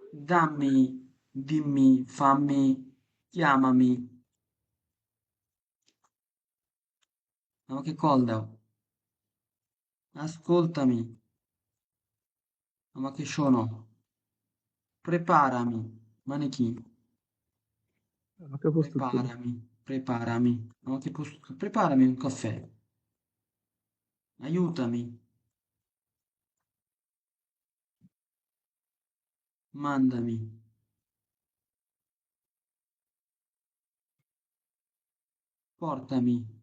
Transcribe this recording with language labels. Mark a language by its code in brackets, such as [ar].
[it] Dammi, dimmi, fammi, chiamami, [bn] আমাকে call দাও। [it] Ascoltami, [bn] আমাকে শোনো। [it] Preparami, [bn] মানে কি? আমাকে প্রস্তুত করো। [it] Preparami, [bn] আমাকে [it] preparami un caffè. Aiutami, mandami, portami.